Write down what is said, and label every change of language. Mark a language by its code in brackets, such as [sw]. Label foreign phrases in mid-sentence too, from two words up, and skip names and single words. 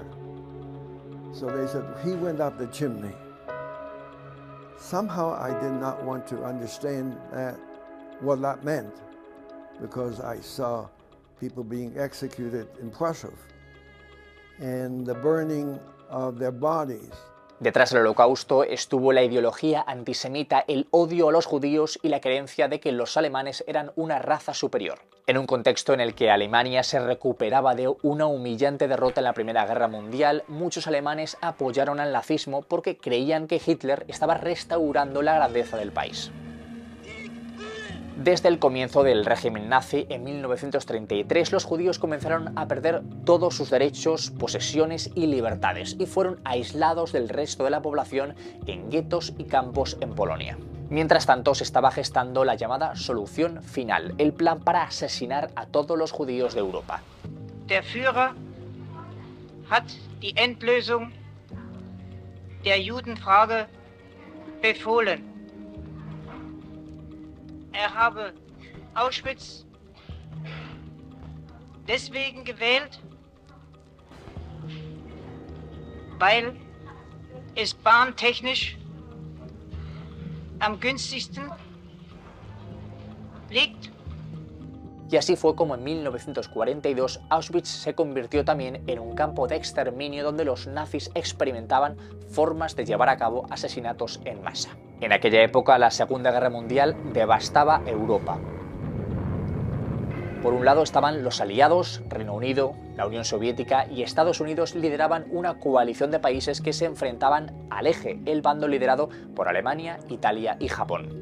[en] So they said, he went up the chimney. Somehow I did not want to understand what that meant, because I saw people being executed in Prussia and the burning of their bodies. [es] Detrás del Holocausto estuvo la ideología antisemita, el odio a los judíos y la creencia de que los alemanes eran una raza superior. En un contexto en el que Alemania se recuperaba de una humillante derrota en la Primera Guerra Mundial, muchos alemanes apoyaron al nazismo porque creían que Hitler estaba restaurando la grandeza del país. Desde el comienzo del régimen nazi, en 1933, los judíos comenzaron a perder todos sus derechos, posesiones y libertades, y fueron aislados del resto de la población en guetos y campos en Polonia. Mientras tanto, se estaba gestando la llamada solución final, el plan para asesinar a todos los judíos de Europa. [de] Der Führer hat die Endlösung der Judenfrage befohlen. Habe Auschwitz deswegen gewählt, weil es bahntechnisch am günstigsten liegt. [es] Y así fue como en 1942 Auschwitz se convirtió también en un campo de exterminio donde los nazis experimentaban formas de llevar a cabo asesinatos en masa. En aquella época la Segunda Guerra Mundial devastaba Europa. Por un lado estaban los aliados, Reino Unido, la Unión Soviética y Estados Unidos lideraban una coalición de países que se enfrentaban al eje, el bando liderado por Alemania, Italia y Japón.